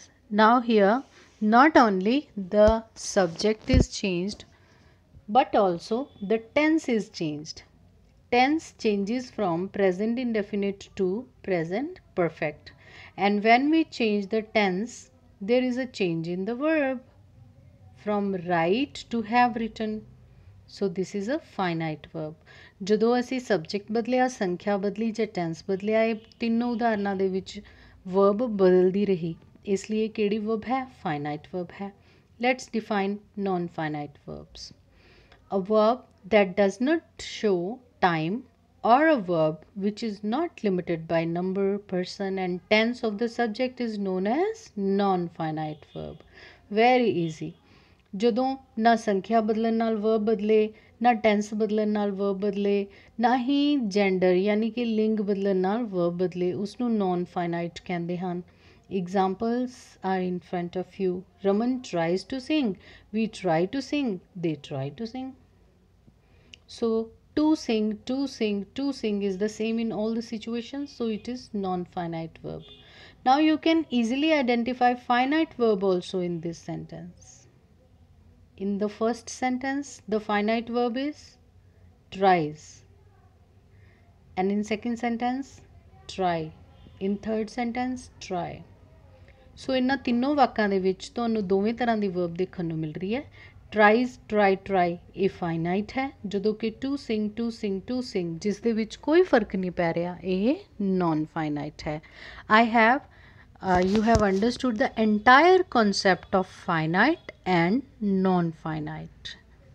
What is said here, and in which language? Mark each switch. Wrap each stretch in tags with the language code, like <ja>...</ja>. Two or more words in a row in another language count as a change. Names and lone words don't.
<en>Now here not only the subject is changed but also the tense is changed. Tense changes from present indefinite to present perfect, and when we change the tense there is a change in the verb from write to have written. So this is a finite verb.</en> <pa>ਜਦੋਂ ਅਸੀਂ ਸਬਜੈਕਟ ਬਦਲਿਆ, ਸੰਖਿਆ ਬਦਲੀ ਜਾਂ ਟੈਂਸ ਬਦਲਿਆ, ਇਹ ਤਿੰਨੋਂ ਉਦਾਹਰਨਾਂ ਦੇ ਵਿੱਚ ਵਰਬ ਬਦਲਦੀ ਰਹੀ, ਇਸ ਲਈ ਕਿਹੜੀ ਵਰਬ ਹੈ</pa> <en>finite verb</en> <pa>ਹੈ.</pa> <en>Let's define non finite verbs. A verb that does not show time or a verb which is not limited by number, person and tense of the subject is known as non-finite verb. Very easy.</en> <pa>ਜਦੋਂ ਨਾ ਸੰਖਿਆ ਬਦਲਣ ਨਾਲ ਵਰਬ ਬਦਲੇ, ਨਾ ਟੈਂਸ ਬਦਲਣ ਨਾਲ ਵਰਬ ਬਦਲੇ, ਨਾ ਹੀ ਜੈਂਡਰ ਯਾਨੀ ਕਿ ਲਿੰਗ ਬਦਲਣ ਨਾਲ ਵਰਬ ਬਦਲੇ, ਉਸਨੂੰ</pa> <en>non finite</en> <pa>ਕਹਿੰਦੇ ਹਨ.</pa> <en>Examples are in front of you. Raman tries to sing. We try to sing. They try to sing. So to sing, to sing, to sing is the same in all the situations. So it is non-finite verb. Now you can easily identify finite verb also in this sentence. In the first sentence, the finite verb is tries. And in second sentence, try. In third sentence, try. So</en> <pa>ਇਹਨਾਂ ਤਿੰਨੋਂ ਵਾਕਾਂ ਦੇ ਵਿੱਚ ਤੁਹਾਨੂੰ ਦੋਵੇਂ ਤਰ੍ਹਾਂ ਦੀ verb ਦੇਖਣ ਨੂੰ ਮਿਲ ਰਹੀ ਹੈ.</pa> <en>Tries, try</en> <pa>ਇਹ finite ਹੈ, ਜਦੋਂ ਕਿ</pa> <en>to sing</en> <pa>ਜਿਸ ਦੇ ਵਿੱਚ ਕੋਈ ਫਰਕ ਨਹੀਂ ਪੈ ਰਿਹਾ ਇਹ</pa> <en>non finite</en> <pa>ਹੈ.</pa> <en>You have understood the entire concept of finite and non-finite.</en>